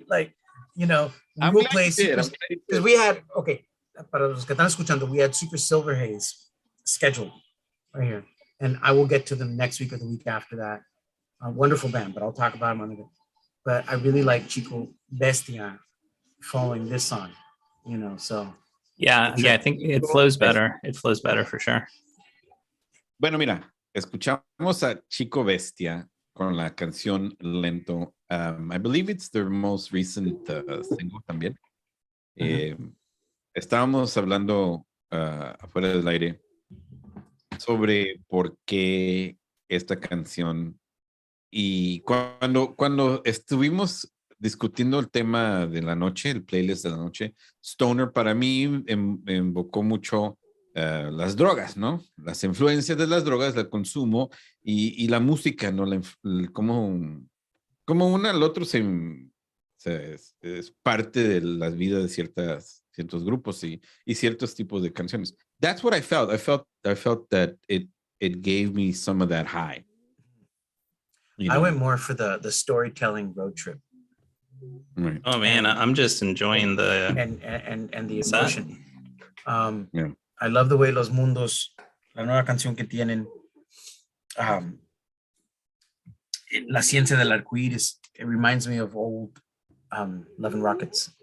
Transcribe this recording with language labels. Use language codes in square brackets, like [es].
[en] Like, you know, we'll play because we had [es] para los que están escuchando, [en] we had Super Silver Haze scheduled right here, and I will get to them next week or the week after that. A wonderful band, but I'll talk about them on it. But I really like Chico Bestia following this song, you know. So yeah, I think it flows better. It flows better for sure. [es] Bueno, mira, escuchamos a Chico Bestia con la canción Lento. [en] I believe it's their most recent single [es] también. Estábamos hablando afuera del aire sobre por qué esta canción, y cuando estuvimos discutiendo el tema de la noche, el playlist de la noche, Stoner para mí invocó mucho las drogas, ¿no? Las influencias de las drogas, el consumo y la música, ¿no? Como uno al otro es parte de la vida de ciertos grupos y ciertos tipos de canciones. [en] That's what I felt. I felt that it gave me some of that high. You know? I went more for the storytelling road trip. Right. Oh man, I'm just enjoying the and the emotion. I love the way Los Mundos, [es] la nueva canción que tienen, [en] La Ciencia del Arcoíris, it reminds me of old Love and Rockets.